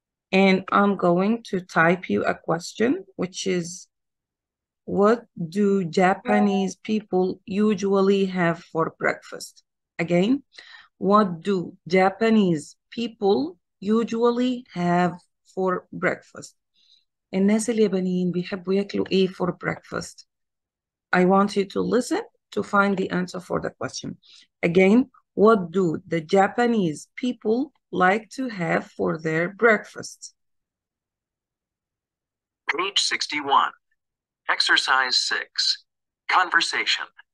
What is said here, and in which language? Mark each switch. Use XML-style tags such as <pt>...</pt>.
<en>And I'm going to type you a question, which is, what do Japanese people usually have for breakfast? Again, what do Japanese people usually have for breakfast?</en> <ar>الناس اليابانيين بيحبوا ياكلوا ايه</ar> <en>for breakfast? I want you to listen to find the answer for the question. Again, what do the Japanese people like to have for their breakfast? Page 61. Exercise 6. Conversation.</en>